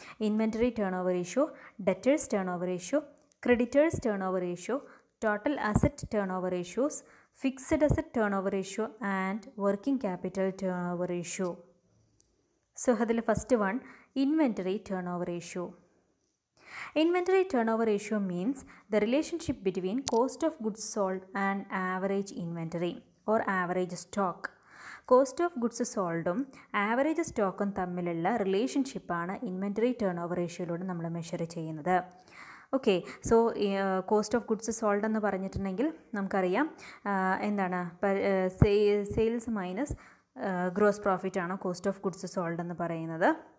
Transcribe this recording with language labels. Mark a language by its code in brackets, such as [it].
[en] Inventory turnover ratio, debtors turnover ratio, creditors turnover ratio, total asset turnover ratios, fixed asset turnover ratio and working capital turnover ratio. So അതിൽ first one, inventory turnover ratio. Inventory turnover ratio means the relationship between cost of goods sold and average inventory or average stock. [ml] Cost of goods സോൾഡും average സ്റ്റോക്കും തമ്മിലുള്ള റിലേഷൻഷിപ്പാണ് inventory turn over റേഷ്യോയിലൂടെ നമ്മൾ measure ചെയ്യുന്നത്. Okay, so cost of goods sold എന്ന് പറഞ്ഞിട്ടുണ്ടെങ്കിൽ നമുക്കറിയാം എന്താണ്, sales minus gross profit ആണ് cost of goods sold എന്ന് പറയുന്നത്.